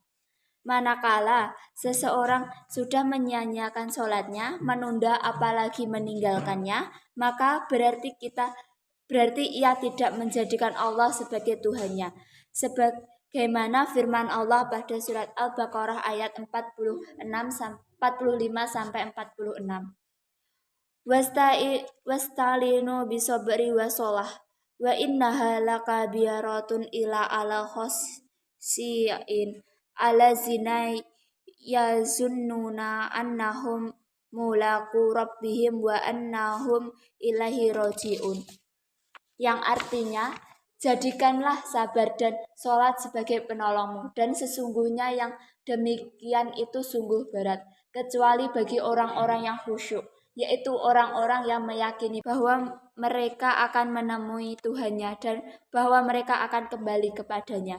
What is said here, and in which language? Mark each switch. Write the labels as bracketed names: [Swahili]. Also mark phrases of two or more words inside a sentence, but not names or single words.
[Indonesian] Manakala seseorang sudah menyia-nyiakan sholatnya, menunda apalagi meninggalkannya, maka berarti ia tidak menjadikan Allah sebagai Tuhannya. Sebagaimana firman Allah pada surat Al-Baqarah ayat 45-46. [Arabic] واستعينوا بالصبر والصلاة وإنها لكبيرة إلا على الخاشعين الذين يظنون أنهم ملاقو ربهم وأنهم إليه راجعون. [Indonesian] Yang artinya, jadikanlah sabar dan sholat sebagai penolongmu, dan sesungguhnya yang demikian itu sungguh berat, kecuali bagi orang-orang yang khusyuk, yaitu orang-orang yang meyakini bahwa mereka akan menemui Tuhannya dan bahwa mereka akan kembali kepadanya.